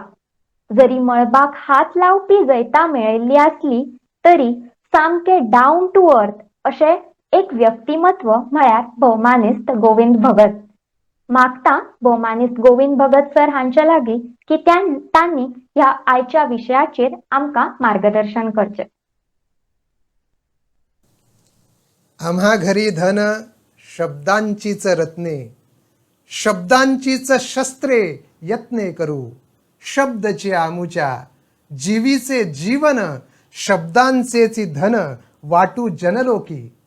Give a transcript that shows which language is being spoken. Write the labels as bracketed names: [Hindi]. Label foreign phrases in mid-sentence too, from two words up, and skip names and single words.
[Konkani] जरी मळबाक हात लावपी जैता मेळिल्ली असली तरी सामके [English] down to earth [Konkani] असे एक व्यक्तिमत्व म्हळ्यार भौमानिस्त गोविंद भगत. मागता भौमानिस्त गोविंद भगत सर हांच्या लागी की त्यांनी ह्या आयच्या विशयाचेर आमकां मार्गदर्शन करचे. [Marathi] आम्हा घरी धन शब्दांचीच रत्ने, शब्दांचीच शस्त्रे यत्ने करू. शब्दचे आमुच्या जीवीचे जीवन, शब्दांचेची धन वाटू जनलोकी.